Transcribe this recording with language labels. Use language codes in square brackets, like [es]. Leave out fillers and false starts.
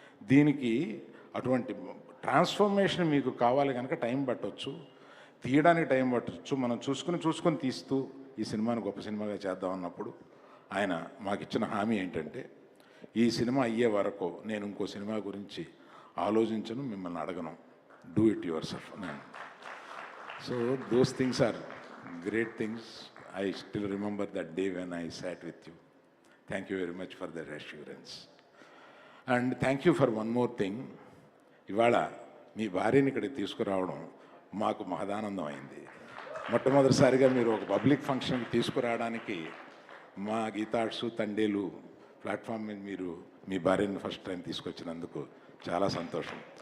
[te] దీనికి అటువంటి ట్రాన్స్ఫర్మేషన్ మీకు కావాలి కనుక టైం పట్టొచ్చు, తీయడానికి టైం పట్టొచ్చు. మనం చూసుకుని తీస్తూ ఈ సినిమాను గొప్ప సినిమాగా చేద్దాం అన్నప్పుడు ఆయన మాకు ఇచ్చిన హామీ ఏంటంటే, ఈ సినిమా అయ్యే వరకు నేను ఇంకో సినిమా గురించి ఆలోచించను, మిమ్మల్ని అడగను, [en] Do it yourself. So those things are great things. I still remember that day when I sat with you. Thank you very much for that assurance. And thank you for one more thing. [te] ఇవాళ మీ భార్యని ఇక్కడికి తీసుకురావడం మాకు మహదానందం అయింది. మొట్టమొదటిసారిగా మీరు ఒక public ఫంక్షన్కి తీసుకురావడానికి మా గీతాడ్సు తండేలు ప్లాట్ఫామ్ మీద మీరు మీ భార్యని ఫస్ట్ టైం తీసుకొచ్చినందుకు చాలా సంతోషం.